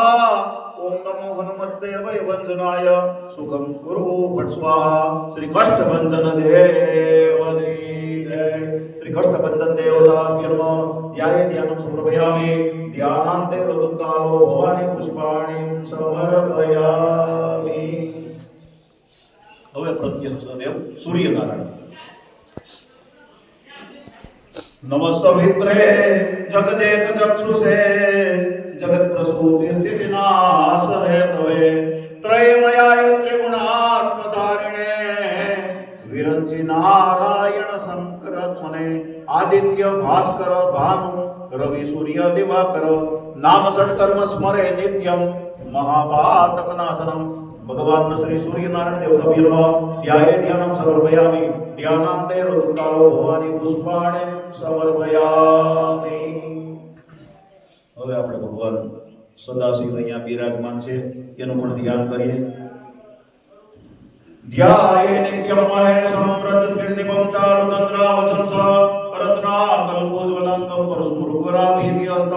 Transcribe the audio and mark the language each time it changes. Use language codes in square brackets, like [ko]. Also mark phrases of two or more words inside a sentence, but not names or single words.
[sa] ओम नमो हनुमते वैवञ्जनाय सुखं कुरु फट् स्वाहा। [gu] શ્રી કષ્ટભંજન દેવની જય। [sa] श्री कष्टभंजन देवताभ्यो नमः। ध्याये ध्यानं समर्पयामि ध्यानान्ते ऋतुकालो भवानी पुष्पाणिं समर्पयामि। [gu] હવે પ્રત્યક્ષ દેવ સૂર્યનારાયણ। [sa] नमस्वित्रे जगदेक चक्षुषे जगत प्रसूति स्थिति नाश हेतवे त्रयमयाय त्रिगुणात्मधारिणे विरंचि नारायण शंकर ध्वने आदित्य भास्कर भानु रवि सूर्य दिवाकर नाम षट्कर्म स्मरे नित्यं महापातक नाशनम। भगवान श्री सूर्यनारायण देवताभ्यो नमः। ध्याये ध्यानं समर्पयामि ध्यानान्ते ऋतुकालो भवानी पुष्पाणिं समर्पयामि। [gu] હવે આપણે ભગવાન સદાશિવ અહીંયા બિરાજમાન છે એનું પણ ધ્યાન કરીએ। [sa] ध्याये नित्यं महेशं रजतगिरिनिभं चारुचन्द्रावसंस रत्नाकल्पोज्ज्वलंकं परशुमृगवराभीति हस्तं